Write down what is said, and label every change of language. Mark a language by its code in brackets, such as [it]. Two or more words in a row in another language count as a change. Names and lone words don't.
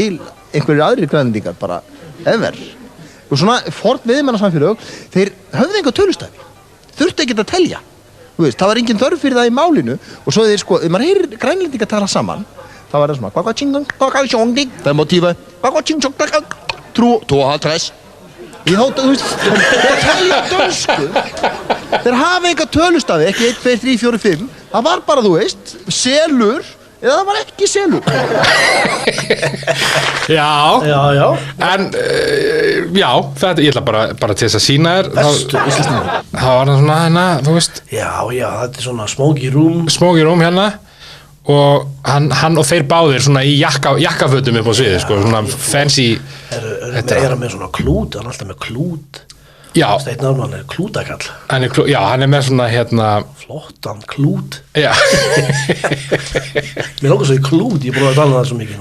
[is] til einhverjir aðrir grænlendingar bara ever og svona forn veiðimannasamfélög þeir höfðu einhver tölustæfi þurftu ekki að telja þú veist, það var engin þörf fyrir það í málinu og svo þeir sko, ef maður heyrir grænlendingar tala saman þá var það svona 2,5 Ég þótt að, þú veist, þeir telja dönsku Þeir hafa enga tölustafi, ekki 1, 2, 3, 4, 5 Það var bara, þú veist, selur eða það var ekki selur Já En, já, þetta, ég ætla bara til þess að sýna þér Bestu Íslandsmeistarar. Það var það svona hérna, þú veist Já, þetta svona [en] smoky room Smoky room [is] hérna og hann og þeir báðir svona í jakkafötum upp á sviði sko, svona fancy er með svona klút, hann er alltaf með klút Já Steinn Ármann er klútakall hann er með svona hérna flottan klút Já Mér langar svo í klút, ég er búin að tala um það svo mikið